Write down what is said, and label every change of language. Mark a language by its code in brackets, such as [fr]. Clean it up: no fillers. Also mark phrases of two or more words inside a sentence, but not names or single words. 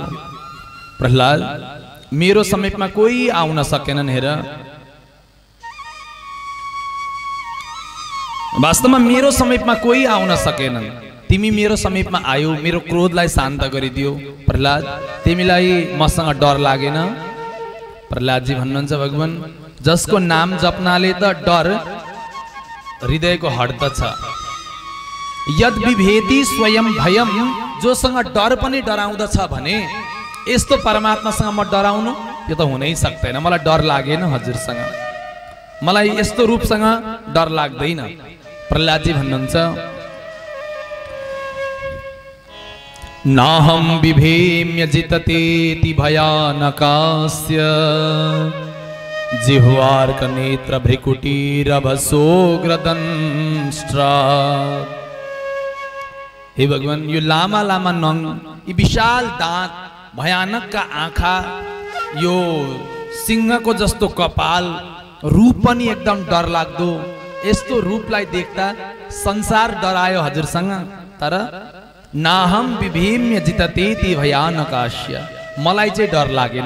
[ne] प्रहलाद मेरो समीपमा कोही आउन सकेनन्, हेर वास्तवमा मेरो समीपमा कोही आउन सकेनन्, तिमी मेरो समीपमा आयौ, मेरो क्रोधलाई शान्त गरिदियो। प्रहलाद तिमीलाई मसँग डर लागेन? प्रहलादजी भन्नुहुन्छ भगवान जसको नाम जप्नाले त डर हृदयको हट्दछ, [sa] यद विभेदी स्वयं भयम, [ne] जोसँग डर पनि डराउँदछ भने यस्तो परमात्मासँग म डराउनु यो त हुनै सक्दैन। मलाई डर लागेन हजुरसँग, मलाई यस्तो रूपसँग डर लाग्दैन। प्रहलादजी भन्नुहुन्छ [sa] नाहं बिभेम्य जिततेति भयानकास्य, जिह्वार्क नेत्र भ्रिकुटीरभसोग्रदंष्ट्रा। [ne] हे भगवान यो लामा लामा नङ, यी विशाल दाँत, भयानक का आँखा, यो सिंहको जस्तो कपाल, रूप पनि एकदम डर लाग्दो, यस्तो रूपलाई देख्दा संसार डरायो हजुरसँग। तर [sa] नाहम विभेम्य जिततेति भयानकास्य, [ne] मलाई चाहिँ डर लागेन।